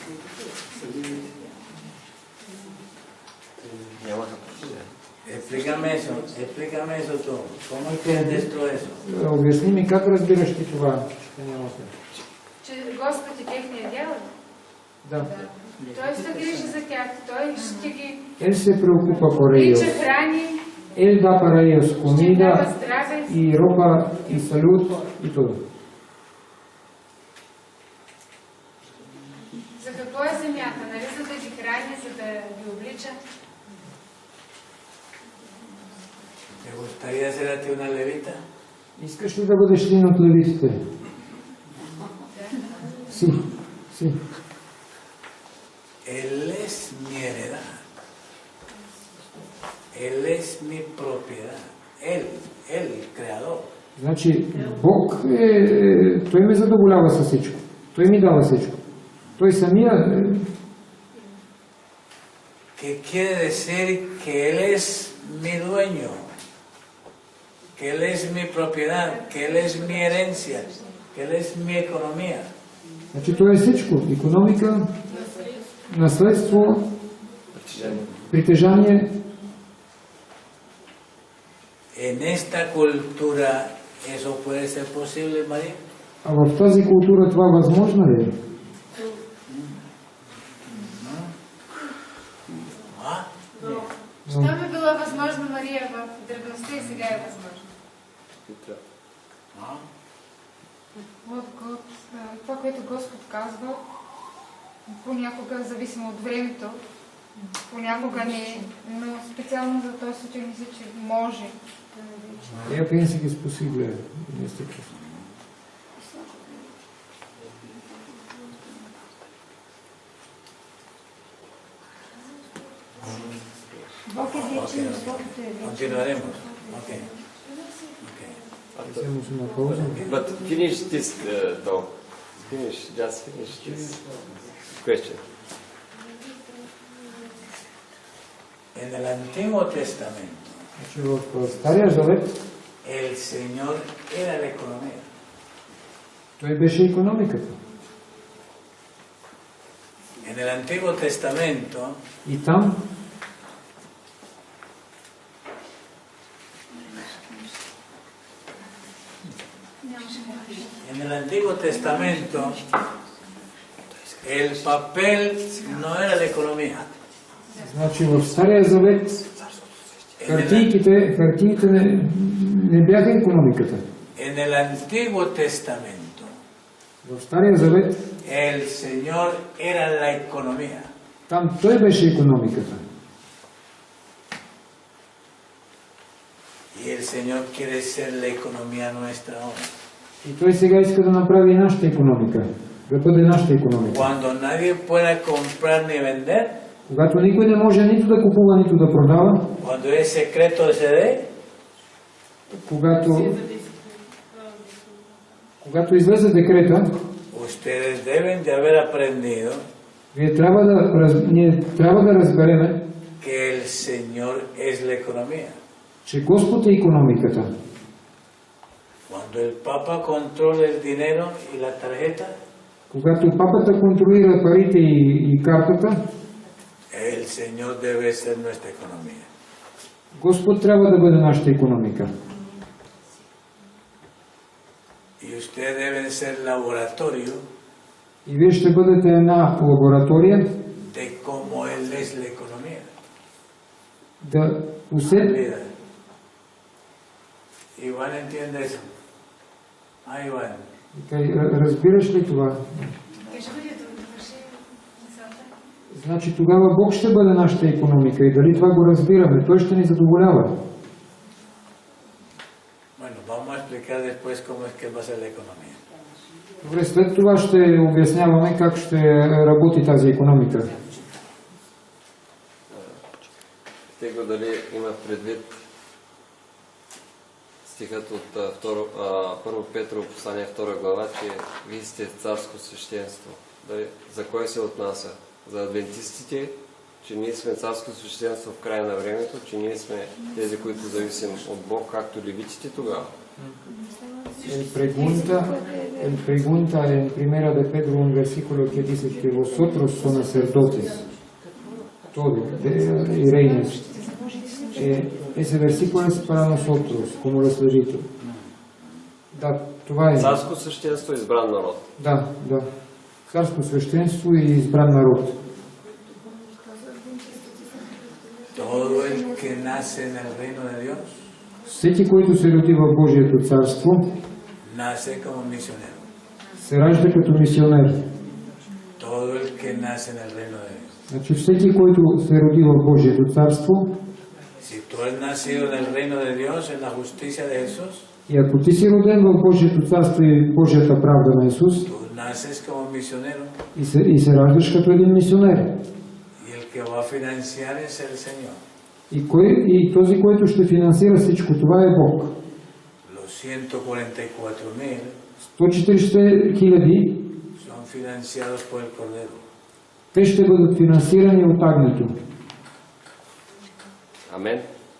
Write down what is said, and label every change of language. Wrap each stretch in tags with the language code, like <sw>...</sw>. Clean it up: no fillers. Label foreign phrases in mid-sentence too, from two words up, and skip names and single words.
<bg>Нямаха притежание.</bg> <es>Explícame eso tú. ¿Cómo entiendes tú eso?</es> <bg>Обясни ми как разбираш ти това, че нямате. Че Господ е техния дял. Да. Той се грижи за тях. Той ще ги</bg> <es>Él se preocupa por ellos.</es> <bg>лича, храни,</bg> <es>Él da para ellos</es> <bg>ще дава</bg> <es>comida</es> <bg>здраве.</bg> <es>y ropa y salud y todo.</es> <bg>За какво е земята? Нали за да ги храни, за да ги облича?</bg> <es>¿Te gustaría ser a ti una levita?</es> <bg>Искаш ли да бъдеш един от левитите?</bg> <es>Sí, sí. Él es mi heredad. Él es mi propiedad. Él, el creador.</es> <bg>Значи, Бог Той ме задоволява със всичко. Той ми дава всичко. Той самия...</bg> <es>¿Qué quiere decir que Él es mi dueño? Que Él es mi propiedad, que Él es mi herencia, que Él es mi economía.</es> <bg>Значи, Той е всичко. Икономика, наследство, притежание.</bg> <es>En esta cultura eso puede ser posible, María.</es> <bg>А в тази култура това възможно ли е? ¿Ah? Що би било възможно, Мария, в древността и сега е възможно? ¿Ah? Това, което Господ казва, понякога, зависимо от времето, понякога не е, но специално за този случай мисля, че може.</bg> <pt>Eu penso que é possível neste caso.</pt> <bg>Бог е вечен, защото е вечен.</bg> <es>Continuaremos. Okay.</es> <pt>Hacemos uma pausa.</pt> <en>But finish this, though. Just finish this question.</en> <es>En el Antiguo Testamento,</es> <bg>Значи в Стария Завет</bg> <es>el Señor era la economía.</es> <bg>Той беше икономиката.</bg> <es>En el Antiguo Testamento,</es> <bg>И там</bg> <es>en el Antiguo Testamento, el papel no era la economía.</es> <bg>Значи в Стария Завет хартиите не бяха икономиката.</bg> <es>En el Antiguo Testamento,</es> <bg>В Стария Завет</bg> <es>el Señor era la economía.</es> <bg>там Той беше икономиката.</bg> <es>Y el Señor quiere ser la economía nuestra ahora.</es> <bg>И Той сега иска да направи и нашата икономика. да бъде нашата икономика.</bg> <es>Cuando nadie pueda comprar ni vender,</es> <bg>Когато никой не може нито да купува, нито да продава,</bg> <es>cuando es secreto se dé,</es> <bg>когато излезе декрета,</bg> <es>ustedes deben de haber aprendido</es> <bg>ние трябва да разбереме,</bg> <es>que el Señor es la economía.</es> <bg>че Господ е икономиката.</bg> <es>Cuando el Papa controla el dinero y la tarjeta,</es> <bg>Когато папата контролира парите и картата,</bg> <es>el Señor debe ser nuestra economía.</es> <bg>Господ трябва да бъде нашата икономика.</bg> <es>Y ustedes deben ser laboratorio</es> <bg>И вие ще бъдете една лаборатория</bg> <es>de cómo Él es la economía.</es> <bg>да усетите.</bg> <es>Líder. Iván entiende eso. Iván.</es> <bg>Разбираш ли това? Значи тогава Бог ще бъде нашата икономика и дали това го разбираме, Той ще ни задоволява.</bg> <es>Bueno, vamos a explicar después cómo es que va a ser la economía.</es> <bg>Добре, след това ще обясняваме как ще работи тази икономика. Тега дали има предвид стихът от 1 Петрово послание 2 глава, че вие сте царско свещенство. Дали, за кое се отнася? За адвентистите, че ние сме царско свещенство в края на времето, че ние сме тези, които зависим от Бог, както левитите тогава.</bg> <es>El pregunta en primera de Pedro un versículo que dice que vosotros son sacerdotes, todo, y reyes. Ese versículo es para nosotros, como los levitos.</es> <bg>Да, това е. Царско свещенство, избран народ. Да. Царско свещенство и избран народ.</bg> <es>Todo el que nace en el reino de Dios</es> <bg>Всеки, който се роди в Божието царство,</bg> <es>nace como misionero.</es> <bg>се ражда като мисионер.</bg> <es>Todo el que nace en el reino de Dios.</es> <bg>Значи всеки, който се роди в Божието царство,</bg> <es>Si tú has nacido en el reino de Dios, en la justicia de Jesús,</es> <bg>и ако ти си роден в Божието царство и Божията правда на Исус,</bg> <es>tú naces como misionero</es> <bg>и се раждаш като един мисионер.</bg> <es>y el que va a financiar es el Señor.</es> <bg>И този, който ще финансира всичко това е Бог.</bg> <es>Los 144,000</es> <bg>140 хиляди,</bg> <es>son financiados por el Cordero.</es> <bg>те ще бъдат финансирани от агнето. Амен.</bg>